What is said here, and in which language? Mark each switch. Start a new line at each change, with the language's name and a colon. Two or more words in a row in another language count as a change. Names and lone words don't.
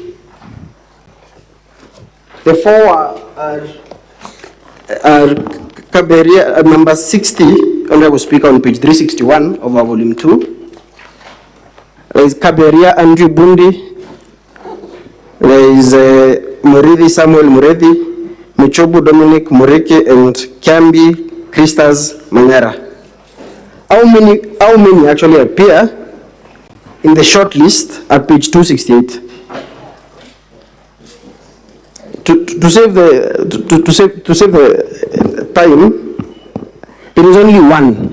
English: The 4 are Kaberia, number 60, Honorable Speaker, on page 361 of our volume 2. There is Kaberia Andrew Bundi. There is Murithi Samuel Murithi, Michobu Dominic Mureke, and Kiambi Christas Mangara. How many actually appear in the short list at page 268? To save the time, it is only 1.